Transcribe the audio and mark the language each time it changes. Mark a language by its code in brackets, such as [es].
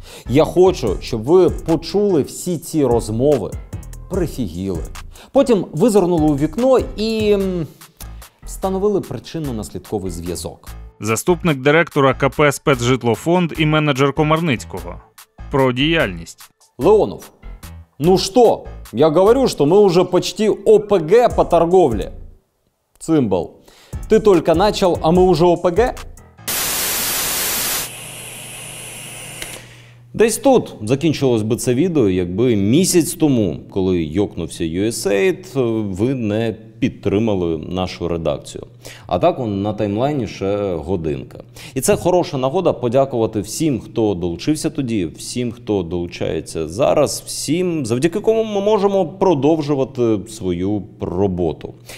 [uk] Я хочу, щоб ви почули всі ці розмови, прифігіли. Потім визирнули у вікно і встановили причинно-наслідковий зв'язок. Заступник директора КП «Спецжитлофонд» і менеджер Комарницького. Про діяльність. [ru] Леонов, ну что, я говорю, что мы уже почти ОПГ по торговле. Цимбал, ты только начал, а мы уже ОПГ? [uk] Десь тут закінчилось би це відео, якби місяць тому, коли йокнувся USAID, ви не підтримали нашу редакцію. А так на таймлайні ще годинка. І це хороша нагода подякувати всім, хто долучився тоді, всім, хто долучається зараз, всім, завдяки кому ми можемо продовжувати свою роботу.